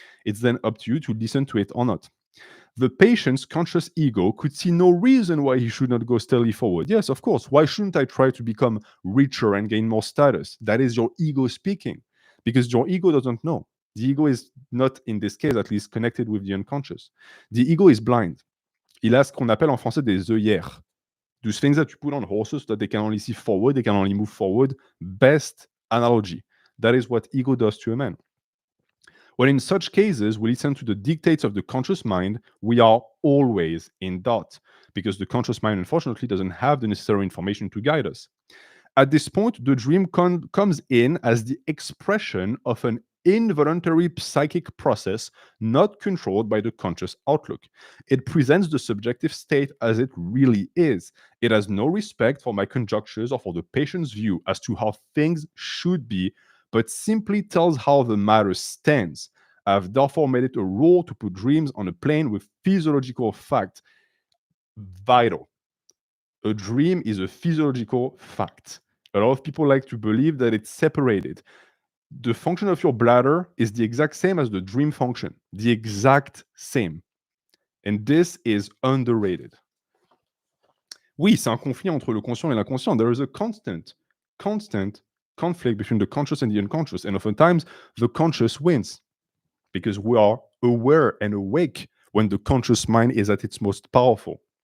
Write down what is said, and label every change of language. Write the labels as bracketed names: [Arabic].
[English] It's then up to you to listen to it or not. The patient's conscious ego could see no reason why he should not go steadily forward. Yes, of course. Why shouldn't I try to become richer and gain more status? That is your ego speaking, because your ego doesn't know. The ego is not, in this case at least, connected with the unconscious. The ego is blind. [French] Il a ce qu'on appelle en français des œillères. [English] Those things that you put on horses so that they can only see forward, they can only move forward. Best analogy. That is what ego does to a man. When in such cases we listen to the dictates of the conscious mind, we are always in doubt, because the conscious mind, unfortunately, doesn't have the necessary information to guide us. At this point, the dream comes in as the expression of an involuntary psychic process not controlled by the conscious outlook. It presents the subjective state as it really is. It has no respect for my conjectures or for the patient's view as to how things should be, but simply tells how the matter stands. I've therefore made it a rule to put dreams on a plane with physiological fact. Vital. A dream is a physiological fact. A lot of people like to believe that it's separated. The function of your bladder is the exact same as the dream function, the exact same. And this is underrated. [French] Oui, c'est un conflit entre le conscient et l'inconscient. [English] There is a constant conflict between the conscious and the unconscious. And oftentimes, the conscious wins because we are aware and awake when the conscious mind is at its most powerful.